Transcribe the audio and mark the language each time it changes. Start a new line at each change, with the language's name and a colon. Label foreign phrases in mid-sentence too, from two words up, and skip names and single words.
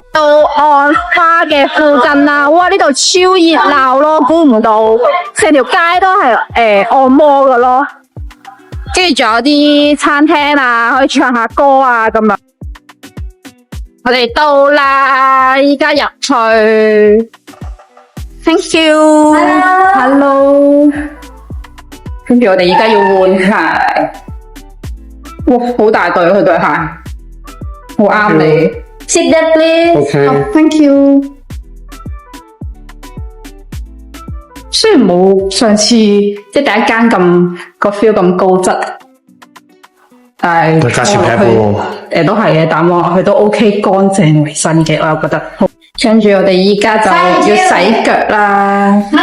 Cantonese: 到按花嘅附近啦，哇！呢度超熱鬧咯，估唔到成條街都係按摩噶咯，跟住仲有啲餐廳啊，可以唱下歌啊咁樣。我哋到啦，依家入去。
English: Thank you。
Cantonese: Hello。跟住我哋依家要換鞋，哇！好大對佢對鞋，好啱你。
English: Sit down, please. Okay. Thank you.
Cantonese: 雖然冇上次即係第一間咁個 feel 咁高質，但係價錢平喎。都係嘅，但望落去都 OK 乾淨衛生嘅，我又覺得。跟住我哋依家就要洗腳啦。